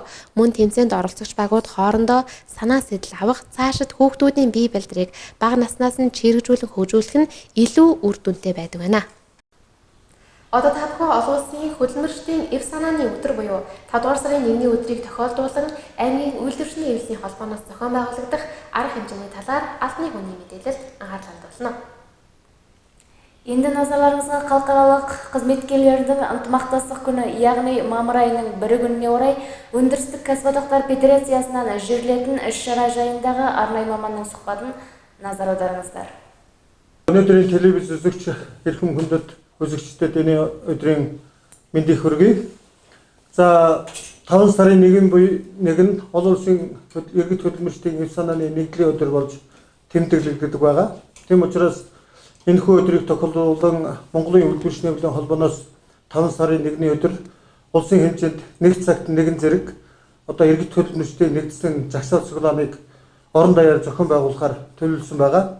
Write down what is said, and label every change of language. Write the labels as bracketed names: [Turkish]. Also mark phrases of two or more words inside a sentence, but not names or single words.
[Mongolian] Мөн тэмцээнд оролцогч багууд хоорондоо санаа сэтэл авах, цаашид хүүхдүүдийн бие бэлтрийг бага наснаас нь чирэгжүүлэн хөгжүүлэх нь илүү үр дүнтэй байдаг байна. Одоо та бүхэн олон улсын хөдөлмөрчдийн эв санааны өдөр буюу 5 дугаар сарын 1-ний өдрийг тохиолдуулан аймгийн үйлдвэрчний эвлэлийн холбооноос зохион байгуулагдах арга хэмжээний талаар албаны хүний мэдээлэлд анхаарал хандуулна. [Kazakh] Энд назарларыңызға халықаралық қызметкерлердің ынтымақтастық күні, яғни мамыр айының 1 күніне орай өндірістік кәсіподақтар федерациясынан жүргізілетін іс-шара жайындағы арнайы маманның сұхбатын назар аударыңыздар. [Mongolian] Өнөөдрийн телевиз үзэгч эрхэм хүндэт үзэгчдэд энэ өдрийн мэндийг хүргэе. За 5 сарын 1 нь олон улсын иргэд хөдөлмөрчдийн эв санааны нэгдлийн өдөр болж тэмдэглэгддэг байгаа. Тийм учраас энэхүү өдрийг тохиолдуулан Монголын үйлдвэрчний эвлэлийн холбооноос 5 сарын 1-ний өдөр улсын хэмжээнд нэг цагт нэгэн зэрэг иргэд хөдөлмөрчдийн нэгдсэн жагсаал цуглааныг орон даяар зохион байгуулахаар төлөвлөсөн байгаа.